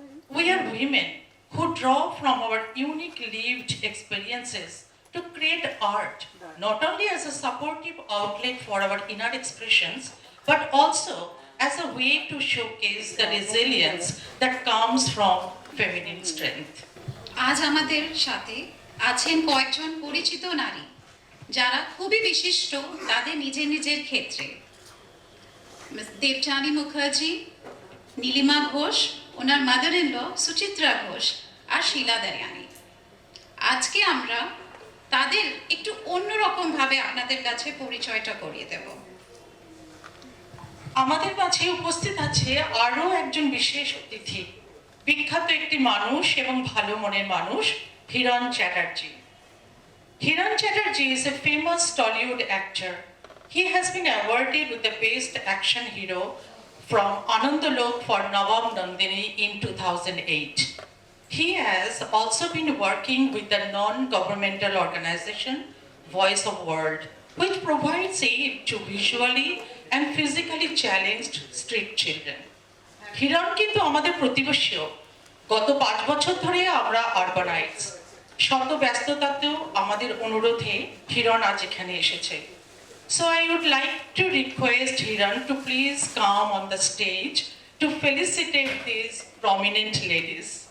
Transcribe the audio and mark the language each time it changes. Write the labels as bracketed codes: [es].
[en] We are women who draw from our unique lived experiences to create art, not only as a supportive outlet for our inner expressions, but also as a way to showcase the resilience that comes from feminine strength. [bn] আজ আমাদের সাথে আছেন কয়েকজন পরিচিত নারী যারা খুবই বিশিষ্ট তাদের নিজের নিজের ক্ষেত্রে। দেবযানী মুখার্জি, নীলিমা ঘোষ, ওনার mother in law Suchitra Ghosh আর শীলা দয়ানি। আজকে আমরা তাদের একটু অন্যরকম ভাবে আপনাদের কাছে পরিচয়টা করিয়ে দেব। আমাদের কাছে উপস্থিত আছে আরও একজন বিশেষ অতিথি, বিখ্যাত একটি মানুষ এবং ভালো মনের মানুষ, Hiran Chatterjee. [en] Hiran Chatterjee is a famous Tollywood actor. He has been awarded with the Best Action Hero from Anandalok for Nawam Nandini in 2008. He has also been working with the non-governmental organization Voice of World, which provides aid to visually and physically challenged street children. [bn] Hiran কিন্তু আমাদের প্রতিবেশীও। গত 5 বছর ধরে আমরা আরবানাইটস। শত ব্যস্ততাতেও আমাদের অনুরোধে হিরণ আজ এখানে এসেছে। [en] So I would like to request Hiran to please come on the stage to felicitate these prominent ladies.